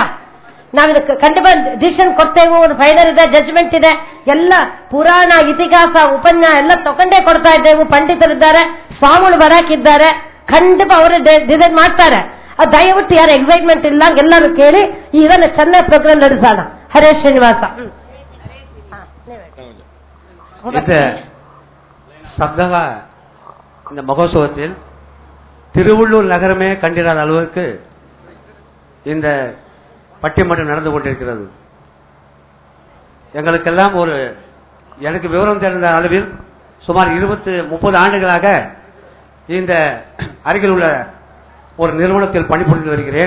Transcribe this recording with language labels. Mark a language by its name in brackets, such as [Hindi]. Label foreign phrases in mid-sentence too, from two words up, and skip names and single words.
[Kannada] ನಾವಿದು ಖಂಡಿತ ಡಿಸಿಷನ್ ಕೊಡ್ತೇವೆ, ಒಂದು ಫೈನಲ್ ಇದೆ, ಜಡ್ಜ್ಮೆಂಟ್ ಇದೆ. ಎಲ್ಲ ಪುರಾಣ ಇತಿಹಾಸ ಉಪನ್ಯಾಸ ಎಲ್ಲ ತಗೊಂಡೇ ಕೊಡ್ತಾ ಇದ್ದೇವೆ. ಪಂಡಿತರಿದ್ದಾರೆ, ಸ್ವಾಮಿಗಳು ಬರಾಕಿದ್ದಾರೆ, ಖಂಡಿತ ಅವರೇ ಡಿಸೈಡ್ ಮಾಡ್ತಾರೆ. ಅದು ದಯವಿಟ್ಟು ಯಾರು ಎಕ್ಸೈಟ್ಮೆಂಟ್ ಇಲ್ಲ ಎಲ್ಲರೂ ಕೇಳಿ ಇದನ್ನ ಚೆನ್ನಾಗಿ ಪ್ರೋಗ್ರಾಮ್ ನಡೆಸೋಣ. ಹರೇ ಶ್ರೀನಿವಾಸ. [Tamil] சப்தக இந்த மகோத்சவத்தில் திருவள்ளூர் நகரமே கண்டிராத அளவுக்கு இந்த பட்டிமன்றம் நடந்து கொண்டிருக்கிறது. எங்களுக்கெல்லாம் எனக்கு விவரம் தெரிந்த அளவில் சுமார் 20-30 ஆண்டுகளாக இந்த அருகில் உள்ள ஒரு நிறுவனத்தில் பணிபுரிந்து வருகிறேன்.